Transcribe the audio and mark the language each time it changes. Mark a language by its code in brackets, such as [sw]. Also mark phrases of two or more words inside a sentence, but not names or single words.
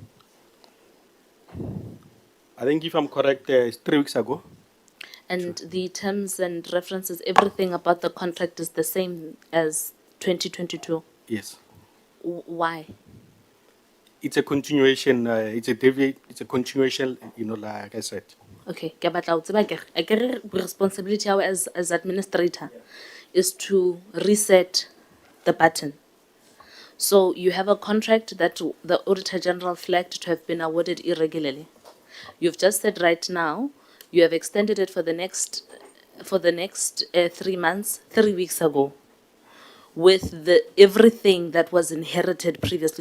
[en] I think if I'm correct, it's 3 weeks ago. And the terms and references, everything about the contract is the same as 2022. Yes. Why? It's a continuation, it's a continuation, like I said. [st] Okay, ke batla ho tseba ke akere responsibility ya hao [en] as administrator is to reset the button. So you have a contract that the Auditor General flagged to have been awarded irregularly. You've just said right now you have extended it for the next 3 months, 3 weeks ago, with everything that was inherited previously.